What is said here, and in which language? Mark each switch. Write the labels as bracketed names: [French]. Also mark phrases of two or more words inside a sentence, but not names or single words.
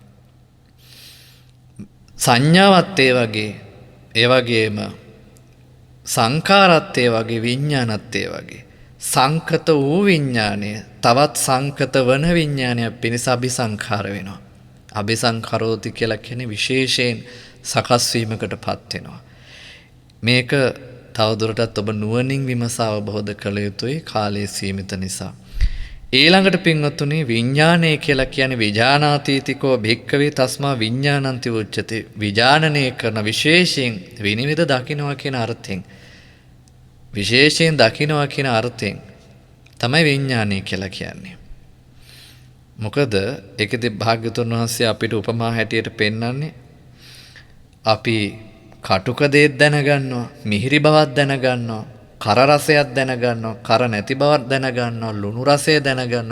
[Sinhala] සංඥාවත් ඒ වගේම සංඛාරත් ඒ වගේ විඥානත් ඒ වගේ සංකත වූ විඥානය තවත් සංකත වන විඥානයක් පිණිස අபிසංඛාර වෙනවා. අபிසංඛරෝති කියලා කියන්නේ විශේෂයෙන් සකස් වීමකටපත් වෙනවා. මේක තවදුරටත් ඔබ නුවණින් විමසා අවබෝධ කළ යුතුයි කාලය සීමිත නිසා. ඊළඟට පින්වත්තුනි විඥානය කියලා කියන්නේ [Pali] විජානාතීතිකෝ භික්ඛවේ තස්මා විඥානන්ති උච්චති. [Sinhala] විජානනය කරන විශේෂයෙන් විනිවිද දකින්නවා කියන අර්ථයෙන් විශේෂයෙන් දකින්නවා කියන අර්ථයෙන් තමයි විඥානය කියලා කියන්නේ. මොකද ඒකදී භාග්‍යවතුන් වහන්සේ අපිට උපමා හැටියට පෙන්වන්නේ අපි කටුක දෙයක් දැනගන්නවා, මිහිරි බවක් දැනගන්නවා, කර රසයක් දැනගන්නවා, කර නැති බවක් දැනගන්නවා, ලුණු රසය දැනගන්නවා.